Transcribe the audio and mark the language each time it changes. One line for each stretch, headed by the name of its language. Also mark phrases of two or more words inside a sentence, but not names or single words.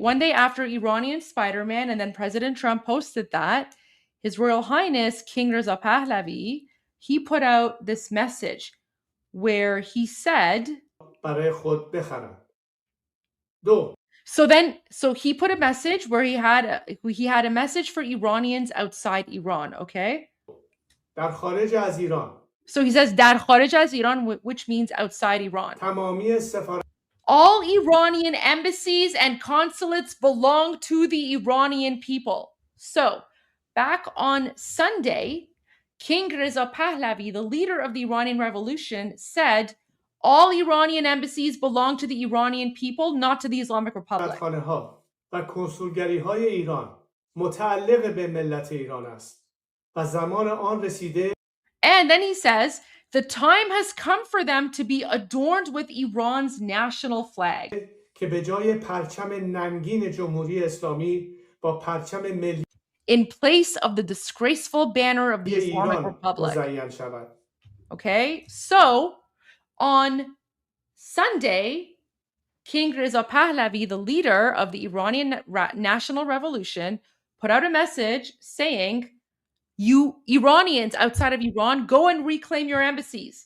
English: One day after Iranian Spider-Man and then President Trump posted that, His Royal Highness King Reza Pahlavi, he put out this message where he said, so he put a message where he had a message for Iranians outside Iran, okay?
Persian: در خارج از ایران.
English: So he says
Persian: در خارج از
English: Iran, which means outside Iran.
Persian: تمامی سفارت
English: All Iranian embassies and consulates belong to the Iranian people. So, back on Sunday, King Reza Pahlavi, the leader of the Iranian Revolution, said all Iranian embassies belong to the Iranian people, not to the Islamic Republic.
Persian: خانه‌ها و کنسولگری‌های ایران متعلق به ملت ایران است و زمان آن رسیده.
English: And then he says, the time has come for them to be adorned with Iran's national flag.
Persian: که به جای پرچم ننگین جمهوری اسلامی با پرچم ملی
English: in place of the disgraceful banner of the Islamic Republic.
Persian: مزین شود.
English: Okay, so on Sunday, King Reza Pahlavi, the leader of the Iranian National Revolution, put out a message saying, you Iranians outside of Iran, go and reclaim your embassies.